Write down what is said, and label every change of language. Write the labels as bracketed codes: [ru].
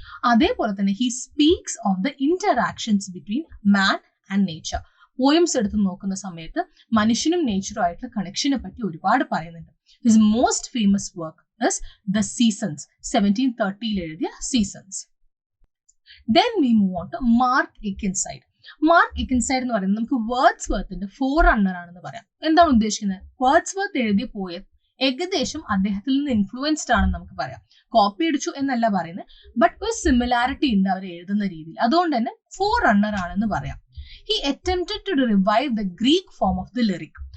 [ml] അതേപോലെ തന്നെ [en] He speaks of the interactions between man and nature. [ml] Poems എടുത്ത് നോക്കുന്ന സമയത്ത് മനുഷ്യനും നേച്ചറും ആയിട്ടുള്ള കണക്ഷനെ പറ്റി ഒരുപാട് പറയുന്നുണ്ട്. [en] his most famous work is the seasons, [ml] 1730 എഴുതിയ seasons. [en] Then we move on to Mark Akenside. [ml] Mark ഇക്കൻസൈഡ് എന്ന് പറയുന്നത് നമുക്ക് വേർഡ്സ്വർത്തിന്റെ ഫോർറണ്ണർ ആണെന്ന് പറയാം. എന്താണ് ഉദ്ദേശിക്കുന്നത്? വേർഡ്സ്വർത്ത് എഴുതിയ പോയം ഏകദേശം അദ്ദേഹത്തിൽ നിന്ന് ഇൻഫ്ലുവൻസ്ഡ് ആണെന്ന് നമുക്ക് പറയാം. കോപ്പി അടിച്ചു എന്നല്ല പറയുന്നത്, ബട്ട് ഒരു സിമിലാരിറ്റി ഉണ്ട് അവർ എഴുതുന്ന രീതിയിൽ. അതുകൊണ്ട് തന്നെ ഫോർറണ്ണർ ആണെന്ന് പറയാം. [en] He attempted to revive the Greek form of the lyric.